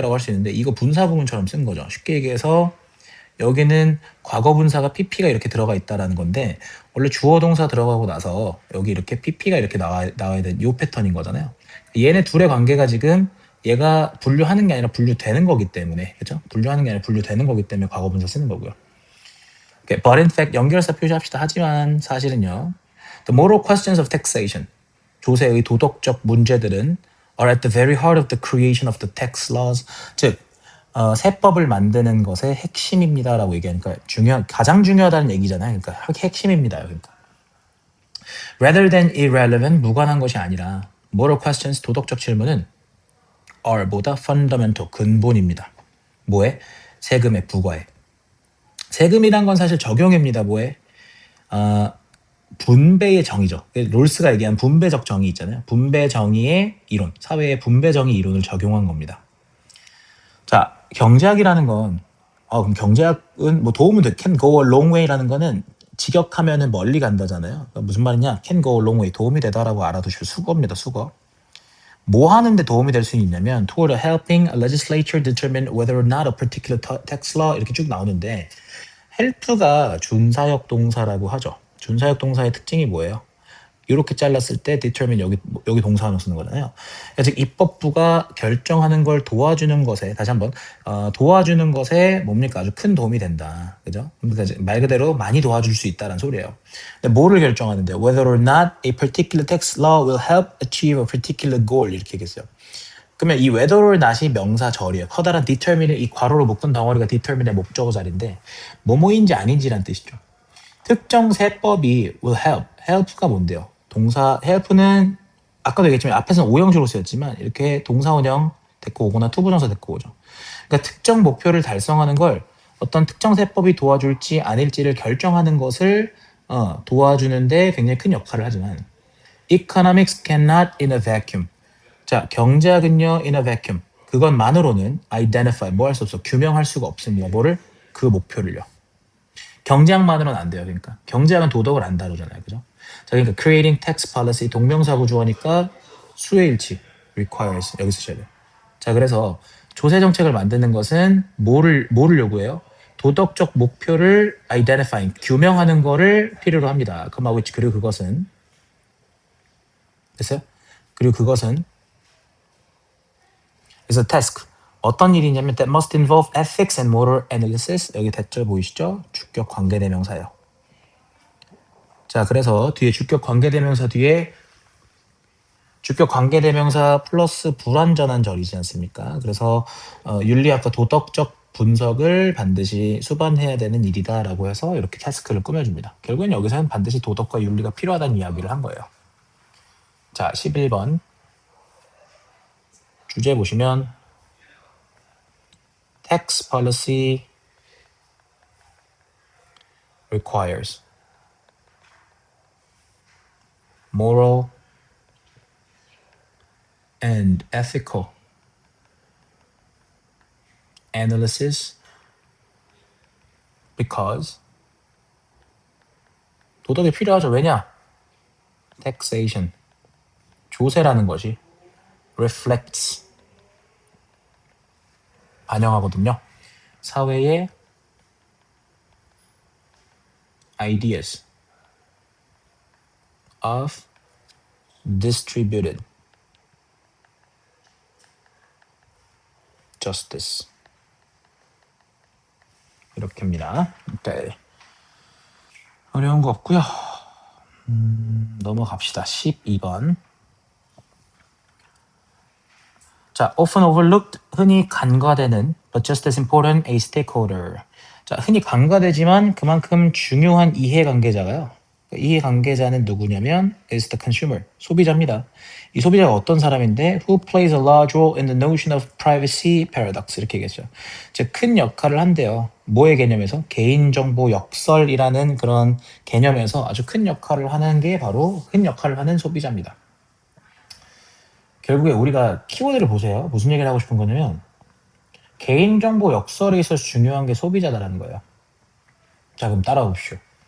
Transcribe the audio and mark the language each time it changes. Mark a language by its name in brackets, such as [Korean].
[Korean] 라고 할 수 있는데 이거 분사 부분처럼 쓴 거죠. 쉽게 얘기해서 여기는 과거 분사가 pp가 이렇게 들어가 있다라는 건데 원래 주어 동사 들어가고 나서 여기 이렇게 pp가 이렇게 나와야 되는 요 패턴인 거잖아요. 얘네 둘의 관계가 지금 얘가 분류하는 게 아니라 분류되는 거기 때문에 그렇죠? 분류하는 게 아니라 분류되는 거기 때문에 과거 분사 쓰는 거고요. [English] Okay, but in fact 연결사 표시합시다. [Korean] 하지만 사실은요. [English] The moral questions of taxation, 조세의 도덕적 문제들은 are at the very heart of the creation of the tax laws. [Korean] 즉 세법을 만드는 것의 핵심입니다라고 얘기하니까 가장 중요하다는 얘기잖아요. 그러니까 핵심입니다. 그러니까 rather than irrelevant, 무관한 것이 아니라 moral questions, 도덕적 질문은 are 보다 fundamental, 근본입니다. 뭐에? 세금의 부과에. 세금이란 건 사실 적용입니다. 뭐에? 분배의 정의죠. 롤스가 얘기한 분배적 정의 있잖아요. 분배 정의의 이론, 사회의 분배 정의 이론을 적용한 겁니다. 자, 경제학이라는 건 그럼 경제학은 뭐 도움은 돼. [English] Can go a long way라는 거는 직역하면은 멀리 간다잖아요. [Korean] 그러니까 무슨 말이냐? [English] Can go a long way, 도움이 되다라고 알아두실 수거입니다. [Korean] 수거. 뭐 하는데 도움이 될 수 있냐면 toward helping a legislature determine whether or not a particular tax law 이렇게 쭉 나오는데 help가 준사역 동사라고 하죠. 준사역 동사의 특징이 뭐예요? 이렇게 잘랐을 때 determine 여기 동사원을 쓰는 거잖아요. 즉 입법부가 결정하는 걸 도와주는 것에 다시 한번 도와주는 것에 뭡니까 아주 큰 도움이 된다. 그죠? 그러니까 말 그대로 많이 도와줄 수 있다는 소리예요. 근데 뭐를 결정하는데요? [English] Whether or not a particular tax law will help achieve a particular goal 이렇게 얘기했어요. [Korean] 그러면 이 whether or not이 명사절이에요. 커다란 determine의 이 괄호로 묶은 덩어리가 determine의 목적어 자리인데 뭐뭐인지 아닌지란 뜻이죠. 특정 세법이 will help가 뭔데요? 동사 help는 아까도 얘기했지만 앞에서는 오형식으로 쓰였지만 이렇게 동사원형 데리고 오거나 투부정사 데리고 오죠. 그러니까 특정 목표를 달성하는 걸 어떤 특정 세법이 도와줄지 아닐지를 결정하는 것을 도와주는데 굉장히 큰 역할을 하지만 economics cannot in a vacuum. [English] 자, 경제학은요 in a vacuum. [Korean] 그것만으로는 identify 뭐 할 수 없어. 규명할 수가 없습니다. 뭐를? 그 목표를요. 경제학만으로는 안 돼요. 그러니까 경제학은 도덕을 안 다루잖아요. 그죠? 자, 그러니까 creating tax policy 동명사 구조어니까 수혜일치 requires 여기 쓰셔야 돼요. 자, 그래서 조세 정책을 만드는 것은 뭐를 요구해요? 도덕적 목표를 identifying 규명하는 거를 필요로 합니다. 그리고 그것은 됐어요? [English] 그리고 그것은 is a task. 어떤 일이냐면 that must involve ethics and moral analysis. [Korean] 여기 대절 보이시죠? 주격 관계대명사예요. 자, 그래서 뒤에 주격 관계대명사 뒤에 주격 관계대명사 플러스 불완전한 절이지 않습니까? 그래서 윤리학과 도덕적 분석을 반드시 수반해야 되는 일이다라고 해서 이렇게 타스크를 꾸며줍니다. 결국엔 여기서는 반드시 도덕과 윤리가 필요하다는 이야기를 한 거예요. [English] 자, 11번 주제 보시면 tax policy requires moral and ethical analysis because 도덕이 필요하죠. [Korean] 왜냐? taxation 조세라는 것이 reflects 반영하거든요. 사회의 ideas of distributed justice 이렇게입니다. 오케이. 어려운 거 없고요. 넘어갑시다. 12번. [English] 자, often overlooked, 흔히 간과되는, but just as important, a stakeholder. [Korean] 자, 흔히 간과되지만 그만큼 중요한 이해관계자가요. 이해관계자는 누구냐면 is the consumer, 소비자입니다. [English] 이 소비자가 어떤 사람인데 who plays a large role in the notion of privacy paradox 이렇게 얘기했죠. [Korean] 즉, 큰 역할을 한대요. 뭐의 개념에서? 개인정보 역설이라는 그런 개념에서 아주 큰 역할을 하는 게 바로 큰 역할을 하는 소비자입니다. 결국에 우리가 키워드를 보세요. 무슨 얘기를 하고 싶은 거냐면 개인정보 역설에 있어서 중요한 게 소비자다라는 거예요. 자, 그럼 따라오십시오.